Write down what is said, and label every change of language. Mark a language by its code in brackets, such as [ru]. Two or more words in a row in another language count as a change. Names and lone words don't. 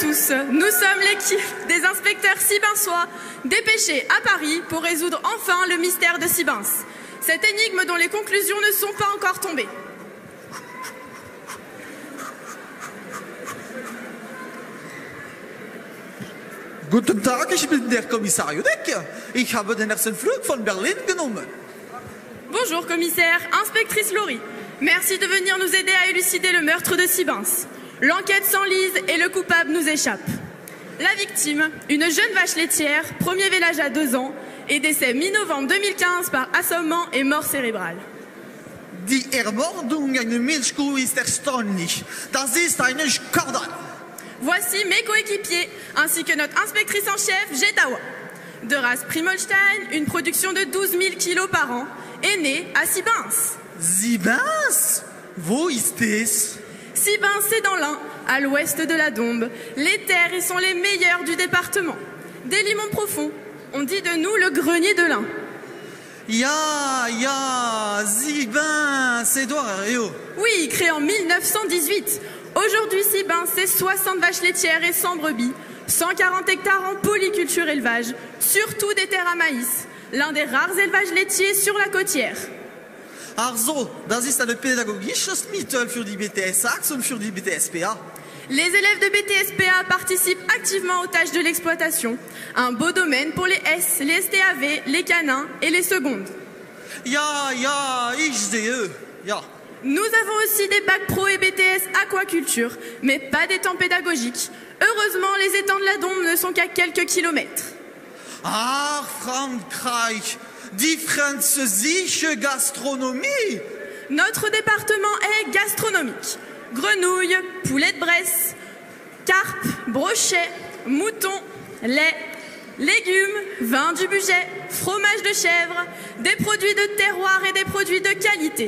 [fr] tous, nous sommes l'équipe des inspecteurs sibinçois dépêchés à Paris pour résoudre enfin le mystère de Sibince. Cette énigme dont les conclusions ne sont pas encore tombées. [de] Guten Tag, ich bin der Kommissar Judek. Ich habe den ersten Flug von Berlin genommen. [fr] Bonjour commissaire, inspectrice Laurie. Merci de venir nous aider à élucider le meurtre de Sibince. L'enquête s'enlise et le coupable nous échappe. La victime, une jeune vache laitière, premier village à 2 ans, et décès mi-novembre 2015 par assommement et mort cérébrale. [de] Die Ermordung einer Milchkuh ist erstaunlich. Das ist ein Skandal. [fr] Voici mes coéquipiers, ainsi que notre inspectrice en chef, Jetawa. De race Primolstein, une production de 12 000 kilos par an, est née à Sibince. [de] Sibince? Wo ist es? [fr] Sibince, c'est dans l'Ain, à l'ouest de la Dombes. Les terres y sont les meilleures du département. Des limons profonds. On dit de nous le grenier de l'Ain. [de] Ja, Sibince, Edouard Rio. [fr] Oui, créé en 1918. Aujourd'hui, Sibince, c'est 60 vaches laitières et 100 brebis, 140 hectares en polyculture élevage, surtout des terres à maïs, l'un des rares élevages laitiers sur la côtière. [de] Also, das ist ein pädagogisches Mittel für die BTS-Achs und für die BTSPA. [fr] Les élèves de BTSPA participent activement aux tâches de l'exploitation. Un beau domaine pour les S, les STAV, les canins et les secondes. [de] Ja, ich sehe. Ja. [fr] Nous avons aussi des bacs pro et BTS aquaculture, mais pas des temps pédagogiques. Heureusement, les étangs de la Dombe ne sont qu'à quelques kilomètres. [de] Ah, Frankreich, die französische Gastronomie. [fr] Notre département est gastronomique. Grenouilles, poulet de Bresse, carpe, brochet, mouton, lait, légumes, vin du budget, fromage de chèvre, des produits de terroir et des produits de qualité.